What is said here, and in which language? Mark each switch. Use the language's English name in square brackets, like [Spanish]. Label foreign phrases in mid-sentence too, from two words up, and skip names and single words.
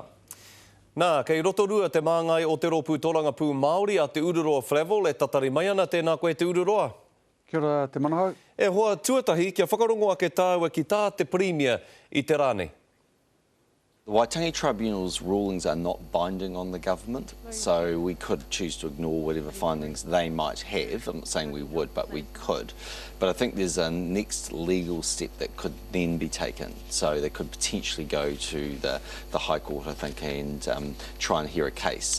[Māori] Nā, kei rotorua te māngai o te rōpū tōranga pū Māori a te Ururoa Flavel, e tatari mai ana tēnā koe te Ururoa. Kia ora te manahau. E hoa tuatahi kia whakarongo ake tāua ki tā te Premier i te rānei. [English] The Waitangi Tribunal's rulings are not binding on the government, so we could choose to ignore whatever findings they might have. I'm not saying we would, but we could. But I think there's a next legal step that could then be taken. So they could potentially go to the High Court, I think, and try and hear a case.